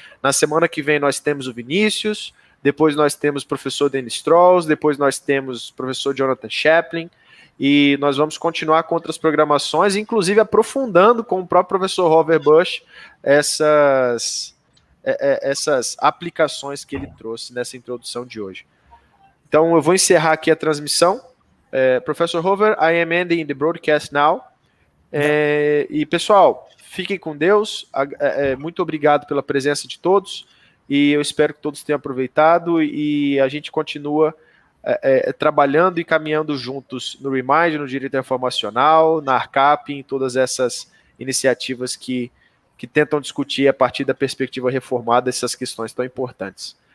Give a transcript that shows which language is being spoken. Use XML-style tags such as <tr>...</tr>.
<pt>Na semana que vem nós temos o Vinícius, depois nós temos o professor Dennis Strauss, depois nós temos o professor Jonathan Chaplin, e nós vamos continuar com outras programações, inclusive aprofundando com o próprio professor Govert Buijs essas aplicações que ele trouxe nessa introdução de hoje. Então, eu vou encerrar aqui a transmissão.</pt> <en>Professor Govert, I am ending the broadcast now.</en> <pt>E, pessoal, fiquem com Deus. Muito obrigado pela presença de todos. E eu espero que todos tenham aproveitado. E a gente continua trabalhando e caminhando juntos no ReMind, no Direito Reformacional, na ARCAP, em todas essas iniciativas que tentam discutir a partir da perspectiva reformada essas questões tão importantes.</pt>